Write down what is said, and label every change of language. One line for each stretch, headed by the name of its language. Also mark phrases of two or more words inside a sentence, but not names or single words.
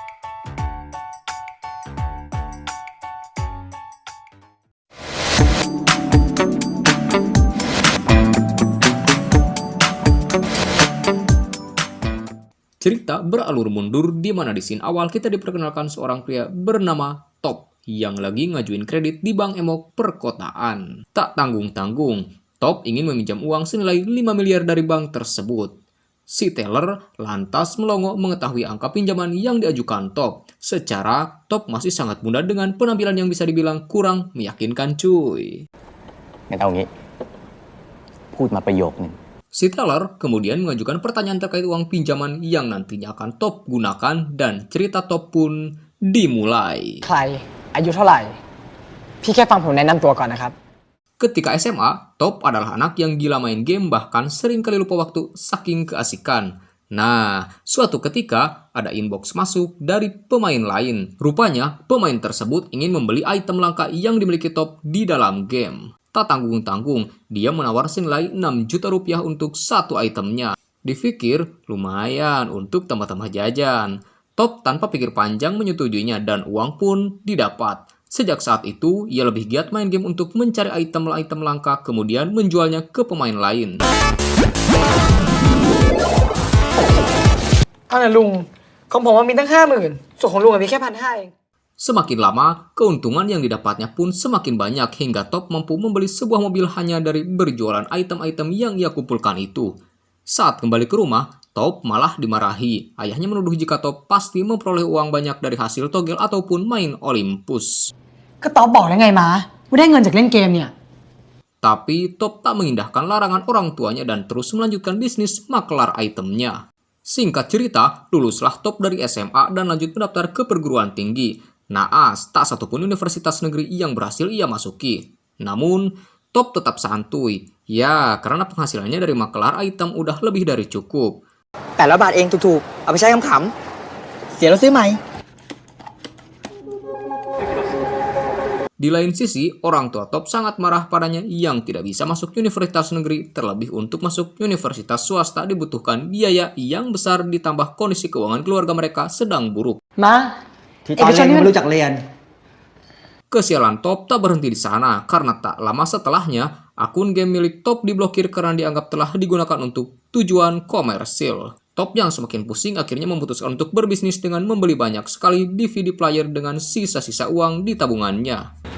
Indonesian: Cerita beralur mundur di mana di scene awal kita diperkenalkan seorang pria bernama Top yang lagi ngajuin kredit di bank emok perkotaan. Tak tanggung-tanggung, Top ingin meminjam uang senilai 5 miliar dari bank tersebut. Si teller lantas melongo mengetahui angka pinjaman yang diajukan Top. Secara Top masih sangat muda dengan penampilan yang bisa dibilang kurang meyakinkan cuy.
Thai: งั้นเอางี้พูดมาประโยคนึง
Indonesian: Si teller kemudian mengajukan pertanyaan terkait uang pinjaman yang nantinya akan Top gunakan dan cerita Top pun dimulai.
Thai: ใครอายุเท่าไหร่พี่แค่ฟังผมแนะนำตัวก่อนนะครับ
Indonesian: Ketika SMA, Top adalah anak yang gila main game bahkan sering kali lupa waktu saking keasikan. Nah, suatu ketika ada inbox masuk dari pemain lain. Rupanya pemain tersebut ingin membeli item langka yang dimiliki Top di dalam game. Tak tanggung-tanggung, dia menawar senilai 6 juta rupiah untuk satu itemnya. Dipikir lumayan untuk tambah-tambah jajan. Top tanpa pikir panjang menyetujuinya dan uang pun didapat. Sejak saat itu, ia lebih giat main game untuk mencari item-item langka kemudian menjualnya ke pemain lain.
Thai: เอาน่ะลุงของผมมันมีตั้ง 50,000 ส่วนของลุงมีแค่ 1,500 เอง
Indonesian: Semakin lama, keuntungan yang didapatnya pun semakin banyak hingga Top mampu membeli sebuah mobil hanya dari berjualan item-item yang ia kumpulkan itu. Saat kembali ke rumah, Top malah dimarahi. Ayahnya menuduh jika Top pasti memperoleh uang banyak dari hasil togel ataupun main Olympus.
Thai: ก็ตอบบอกแล้วไงมาว่าได้เงินจากเล่นเกมเนี่ย
Indonesian: Tapi Top tak mengindahkan larangan orang tuanya dan terus melanjutkan bisnis makelar itemnya. Singkat cerita, luluslah Top dari SMA dan lanjut mendaftar ke perguruan tinggi. Naas, tak satupun universitas negeri yang berhasil ia masuki. Namun, Top tetap santuy. Ya, karena penghasilannya dari makelar item udah lebih dari cukup.
Thai: 800 บาทเองถูกๆเอาไปใช้ขำๆเสียแล้วซื้อใหม่
Indonesian: Di lain sisi, orang tua Top sangat marah padanya yang tidak bisa masuk universitas negeri. Terlebih untuk masuk universitas swasta dibutuhkan biaya yang besar ditambah kondisi keuangan keluarga mereka sedang buruk.
Thai: มา ที่ตอนเรียนไม่รู้จักเรียน
Indonesian: Kesialan Top tak berhenti di sana, karena tak lama setelahnya, akun game milik Top diblokir karena dianggap telah digunakan untuk tujuan komersil. Top yang semakin pusing akhirnya memutuskan untuk berbisnis dengan membeli banyak sekali DVD player dengan sisa-sisa uang di tabungannya.